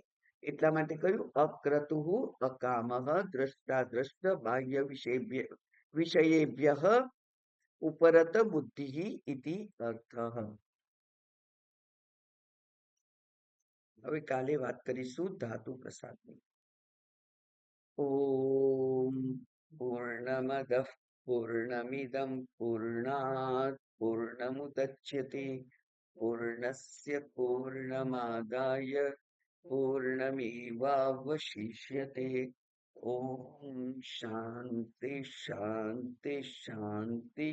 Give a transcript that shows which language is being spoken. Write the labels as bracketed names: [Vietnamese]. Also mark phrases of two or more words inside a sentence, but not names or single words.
[Gujarati] એટલા માટે કહ્યું [Sanskrit] अक्रतुः अकामः द्रष्टा द्रष्ट बाह्य विषयेभ्यः उपरत बुद्धि इति अर्थः. [Gujarati] હવે કાલે વાત કરીશું ધાતુ પ્રસાદની. [Sanskrit] ओम पूर्णमदः पूर्णमिदं पूर्णात पूर्णमुदच्यते पूर्णस्य पूर्णमादाय पूर्णमेवावशिष्यते ओम शांति शांति शांति।